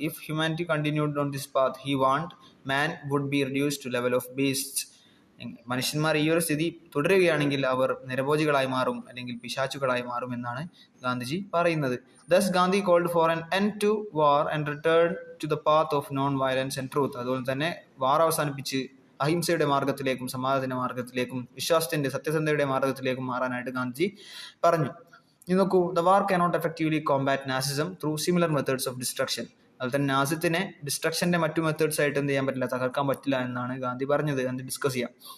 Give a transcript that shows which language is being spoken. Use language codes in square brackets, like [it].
[en] If humanity continued on this path he warned man would be reduce to level of beast. [ml] മനുഷ്യന്മാർ ഈ ഒരു സ്ഥിതി തുടരുകയാണെങ്കിൽ അവർ നിരഭോജികളായി മാറും, അല്ലെങ്കിൽ പിശാചുകളായി മാറും എന്നാണ് ഗാന്ധിജി പറയുന്നത്. [en] Thus Gandhi called for an end to war and return to the path of non-violence and truth. [ml] അതുപോലെ തന്നെ വാർ അവസാനിപ്പിച്ച് അഹിംസയുടെ മാർഗത്തിലേക്കും സമാധാനത്തിന്റെ മാർഗത്തിലേക്കും വിശ്വാസത്തിന്റെ സത്യസന്ധതയുടെ മാർഗത്തിലേക്കും മാറാനായിട്ട് ഗാന്ധിജി പറഞ്ഞു. ഇനി നോക്കൂ, [en] The war cannot effectively combat Nazism through similar methods of destruction. [ml] അതുപോലെ തന്നെ നാസിസത്തിനെ ഡിസ്ട്രക്ഷന്റെ മറ്റു മെത്തേഡ്സ് ആയിട്ട് എന്ത് ചെയ്യാൻ പറ്റില്ല, തകർക്കാൻ പറ്റില്ല എന്നാണ് ഗാന്ധി പറഞ്ഞത്. അത് ഡിസ്കസ് ചെയ്യാം.